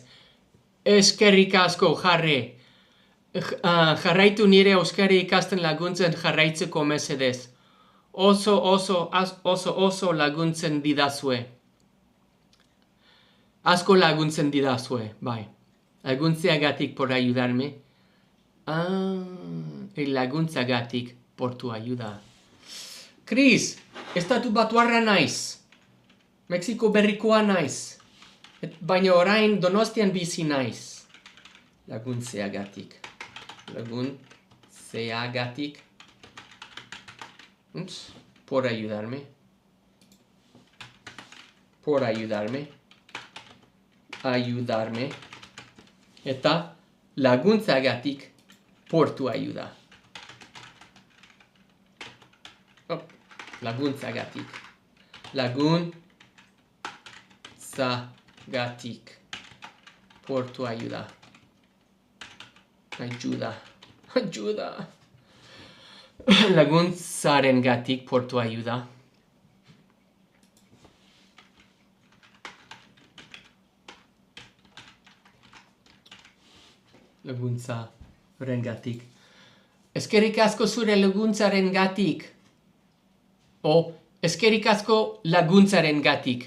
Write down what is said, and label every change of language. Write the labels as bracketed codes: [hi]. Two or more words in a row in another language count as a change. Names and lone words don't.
[eu] Eskerrik asko, jarri. Jarraitu nire euskara ikasten laguntzen jarraitzeko mesedez. Oso laguntzen didazue. Asko laguntzen didazue, bai. [es] Laguntzeagatik por ayudarme. Laguntzagatik por tu ayuda. [eu] Chris, estatu batuarra naiz. Mexiko berrikoa naiz. Baina orain Donostian bizi naiz. Laguntzeagatik. [es] Por ayudarme. Ayudarme. [eu] Eta laguntzagatik [es] por tu ayuda. [eu] Laguntzagatik. [es] Por tu ayuda. Ayuda. Laguntzarengatik por tu ayuda. [eu] Laguntzarengatik. Eskerrik asko zure laguntzarengatik. Eskerrik asko laguntzarengatik.